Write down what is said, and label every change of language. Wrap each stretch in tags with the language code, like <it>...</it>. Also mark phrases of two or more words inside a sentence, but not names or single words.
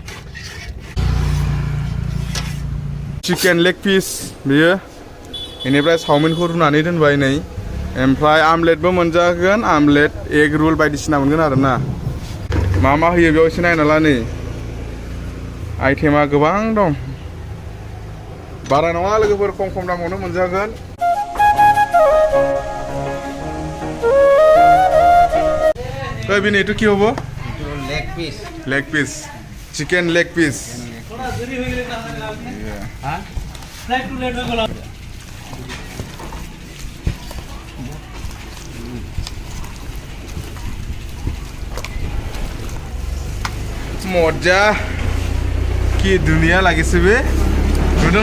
<en>chicken leg piece</en> <brx>बेयो बेनिफ्राय चाउमिनखौ रुनानै दोनबाय नै ओमफ्राय आमलेटबो मोनजागोन</brx> <en>omelette egg roll</en> <brx>बायदिसिना मोनगोन आरोना मा होयो बेयाव एसे नायना ला नै आइटेमा गोबां दं बारा नङा लोगोफोर खम दामावनो मोनजागोन बिनि एटु</brx> <as>কি হ'ব</as> <en>leg piece chicken leg piece</en> <as>মজা কি দুনিয়া লাগিছে</as> <brx>बे नुदों</brx>